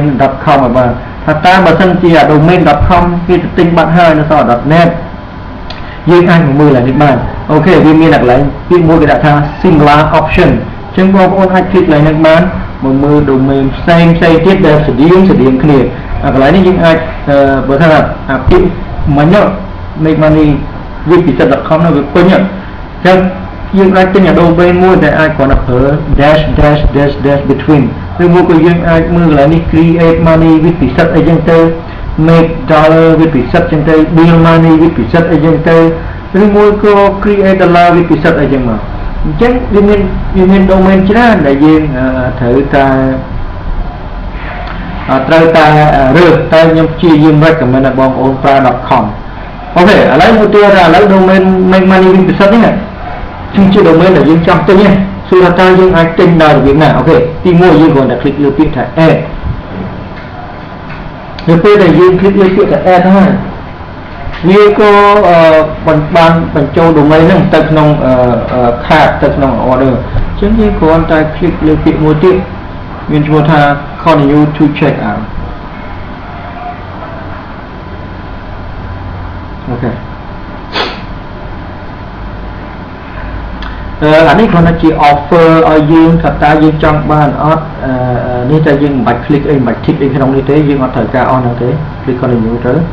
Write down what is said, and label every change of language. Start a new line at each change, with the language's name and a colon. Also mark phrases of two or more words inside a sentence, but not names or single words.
Khmer: .com ឲ្យបានថាតើបើសិនជា domain .com គេទៅទិញបាត់ហើយនៅសល់ .net យើងអាចមើលឡើងនេះបានអូខេវាមានកន្លែងពាក្យមួយគេដាក់ថា
English: singular option
Khmer: អញ្ចឹងបងប្អូនអាច click ឡើងនេះបានមកមើល domain ផ្សេងទៀតដែលស្តៀងគ្នាកន្លែងនេះយើងអាចបើថាពាក្យមិញ
English: make money with pixel.com
Khmer: នោះវាពេញអញ្ចឹងយើងអាចទិញ domain មួយដែលអាចគ្រាន់តែប្រើ
English: dash between
Khmer: ឬមួយក៏យើងអាចមើលកន្លែងនេះ
English: create money with pixel
Khmer: អីចឹងទៅ
English: make dollar with pixel
Khmer: ចឹងទៅ
English: deal money with pixel
Khmer: អីចឹងទៅឬមួយក៏
English: create dollar
Khmer: វាពិសិដ្ឋអីចឹងមកអញ្ចឹងវាមាន domain ច្រើនដែលយើងត្រូវ តែរើសតែខ្ញុំព្យាយាម recommend ឲ្យបងប្អូនប្រើ .com អូខេឥឡូវមួយទៀតឥឡូវ
English: domain make money
Khmer: វិញពិសិដ្ឋនេះគឺជា domain ដែលយើងចង់ទិញហ្នឹងសួរថាតើយើងអាចទិញដោយរបៀបណាអូខេទី1យើងគ្រាន់តែ click លើពាក្យថា add នៅពេលដែលយើង click លើពាក្យថា add ហ្នឹងវាក៏បានបញ្ចូល domain ហ្នឹងទៅក្នុង cart ទៅក្នុង order អញ្ចឹងយើងគ្រាន់តែ click លើពាក្យមួយទៀតមានឈ្មោះថា
English: continue to check out
Khmer: អូខេអានេះគ្រាន់តែជា offer ឲ្យយើងថាតើយើងចង់បានអត់នេះតែយើងមិនបាច់ click អីមិនបាច់ tick អីក្នុងនេះទេយើងអត់ត្រូវការអស់ហ្នឹងទេ
English: click continue
Khmer: ទៅ